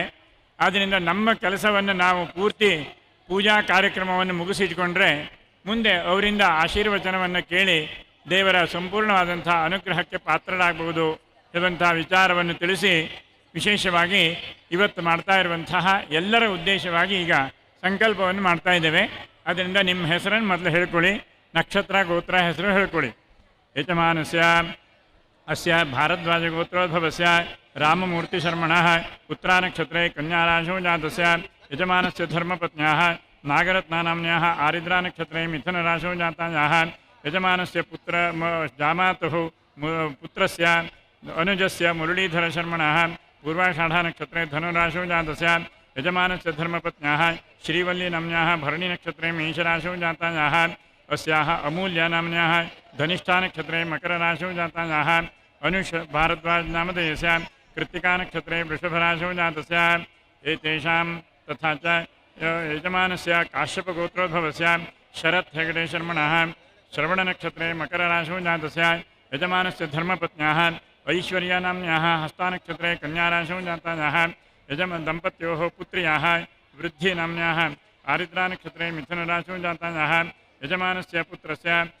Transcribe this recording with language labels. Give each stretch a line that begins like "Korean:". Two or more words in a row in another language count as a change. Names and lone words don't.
Kannada: ಆದ್ದರಿಂದ ನಮ್ಮ ಕೆಲಸವನ್ನು ನಾವು ಪೂರ್ತಿ ಪೂಜಾ ಕಾರ್ಯಕ್ರಮವನ್ನು ಮುಗಿಸಿಟ್ಕೊಂಡ್ರೆ ಮುಂದೆ ಅವರಿಂದ ಆಶೀರ್ವಚನವನ್ನು ಕೇಳಿ ದೇವರ ಸಂಪೂರ್ಣವಾದಂಥ ಅನುಗ್ರಹಕ್ಕೆ ಪಾತ್ರರಾಗಬಹುದು ಎಂಬಂಥ ವಿಚಾರವನ್ನು ತಿಳಿಸಿ ವಿಶೇಷವಾಗಿ ಇವತ್ತು ಮಾಡ್ತಾ ಇರುವಂತಹ ಎಲ್ಲರ ಉದ್ದೇಶವಾಗಿ ಈಗ ಸಂಕಲ್ಪವನ್ನು ಮಾಡ್ತಾ ಇದ್ದೇವೆ. ಅದರಿಂದ ನಿಮ್ಮ ಹೆಸರನ್ನು ಮೊದಲು ಹೇಳ್ಕೊಳ್ಳಿ, ನಕ್ಷತ್ರ ಗೋತ್ರ ಹೆಸರು ಹೇಳ್ಕೊಳ್ಳಿ.
Sanskrit: ಯಜಮಾನಸ್ಯ ಅಸ್ಯ ಭಾರದ್ವಾಜಗೋತ್ರೋದ್ಭವಸ್ಯ ರಾಮಮೂರ್ತಿಶರ್ಮಣಃ ಉತ್ತರಾನಕ್ಷತ್ರೆ ಕನ್ಯಾರಾಶೋ ಜಾತಸ್ಯ ಯಜಮಾನಸ್ಯ ಧರ್ಮಪತ್ನ್ಯಾಃ ನಾಗರತ್ನಾನಾಮ್ನ್ಯಾಃ ಆರಿದ್ರಾನಕ್ಷತ್ರೆ ಮಿಥುನರಾಶೋ ಜಾತಾಯಾಃ ಯಜಮಾನಸ್ಯ ಜಾಮಾತುಃ ಪುತ್ರಸ್ಯ ಅನುಜಸ್ಯ ಮುರಳೀಧರಶರ್ಮಣಃ ಪೂರ್ವಾಷಾಢನಕ್ಷತ್ರೆ ಧನುರಾಶೋ ಜಾತಸ್ಯ ಯಜಮಾನಸ್ಯ ಧರ್ಮಪತ್ನ್ಯಾಃ ಶ್ರೀವಲ್ಲಿನಾಮ್ನ್ಯಾಃ ಭರಣಿನಕ್ಷತ್ರೆ ಮೇಷರಾಶೋ ಜಾತಾಯಾಃ अस्याः अमूल्यानाम्न्याः धनिष्ठानक्षत्रे मकरराशौ जातायाः अनुष भारद्वाज नामधेयस्य कृत्तिकानक्षत्रे वृषभराशौ जातस्य एतेषां तथा च यजमानस्य काश्यपगोत्रोद्भवस्य शरत् हेगडे शर्मणः श्रवणनक्षत्रे मकरराशौ जातस्य यजमानस्य धर्मपत्न्याः ऐश्वर्यानाम्न्याः हस्तानक्षत्रे कन्याराशौ जातायाः दम्पत्योः पुत्र्याः वृद्धिनाम्न्याः आरिद्रानक्षत्रे मिथुनराशौ जातायाः यजमानस्य पुत्रस्य